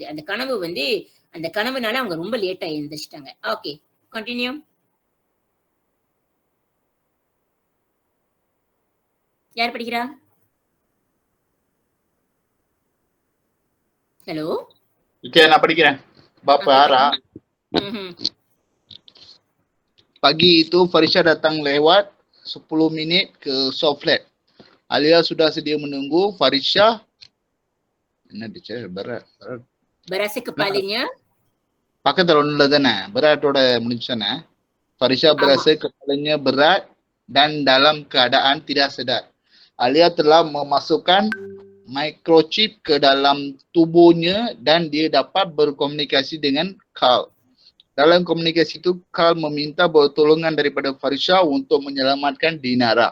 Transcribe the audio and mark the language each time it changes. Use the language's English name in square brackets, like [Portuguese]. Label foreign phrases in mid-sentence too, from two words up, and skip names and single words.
[Tamil] அந்த கனவு வந்து அந்த கனவுனால அவங்க ரொம்ப லேட்டா எழுந்திரிச்சிட்டாங்க. ஓகே, கண்டினியூ. யார் படிக்கிறா? ஹலோ. ஓகே, நான் படிக்கிறேன். [Malay] Bapa Ara. Pagi itu Farisha datang lewat 10 minit ke soft flat. Alia sudah sedia menunggu. [Tamil] Farisha என்ன டீச்சர் berat [Malay] berasa kepalanya [Tamil] பக்கத்துல ஒண்ணுல தானே beratோட முடிச்சானே. [Malay] Farisha berasa kepalanya berat dan dalam keadaan tidak sedar. Alia telah memasukkan microchip ke dalam tubuhnya dan dia dapat berkomunikasi dengan Carl. Dalam komunikasi itu, Carl meminta pertolongan daripada Farisha untuk menyelamatkan Dinara.